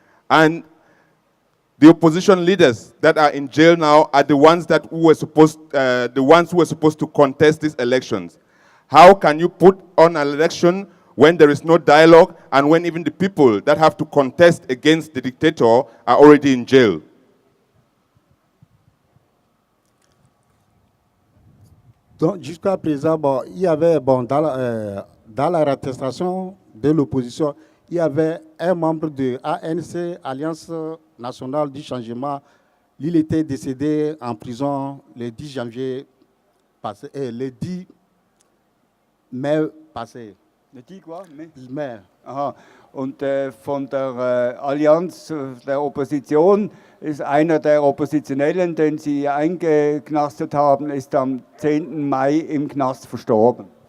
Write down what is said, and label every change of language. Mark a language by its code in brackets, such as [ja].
[en] And the opposition leaders that are in jail now are the ones who were supposed to contest these elections. How can you put on an election when there is no dialogue and when even the people that have to contest against the dictator are already in jail? [fr] Donc, jusqu'à présent, bon, il y avait, bon, dans l'arrestation de l'opposition, il y avait un membre de ANC, Alliance nationale du changement. Il était décédé en prison le 10 janvier passé, le 10 mai passé. Le 10 quoi? Mai. Aha. [de] Und von der Allianz der Opposition ist einer der Oppositionellen, den sie eingeknastet haben, ist am 10. Mai im Knast verstorben.